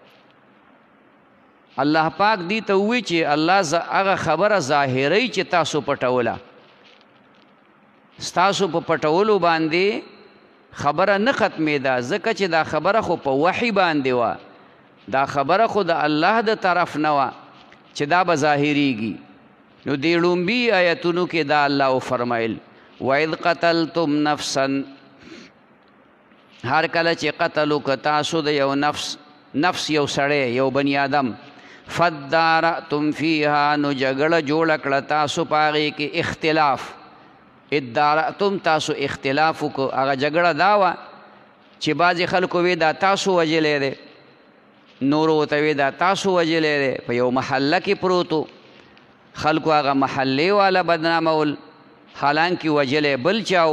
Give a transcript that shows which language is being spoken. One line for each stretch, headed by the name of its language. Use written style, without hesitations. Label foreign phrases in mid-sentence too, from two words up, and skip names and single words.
Pashto: الله پاک دې ته ووی چې الله هغه خبره ظاهروي چې تاسو پټوله ستاسو په پټولو باندې خبره نه ختمېده ځکه چې دا خبره خو په وحي باندې وه دا خبره خو د الله د طرف نه وه چې دا به ظاهریږي. نو دې ړومبي آیتونو کې دا الله وفرمایل
Arabic: وَإِذْ قَتَلْتُمْ نَفْسًا
Pashto: هر کله چې قتل وکړه تاسو د یو نفس یو سړی یو بني آدم
Arabic: فَادَّارَأْتُمْ فِيهَا
Pashto: نو جګړه جوړه کړه تاسو په هغې کې اختلاف ادارأتم تاسو اختلاف وکړو هغه جګړه دا وه چې بعضې خلکو وی دا تاسو وجلی دی نورو ورته وی دا تاسو وجلی دی په یو محله کې پروت و خلکو هغه محلې والا بدنامول حالانکې وجلی بل چاو.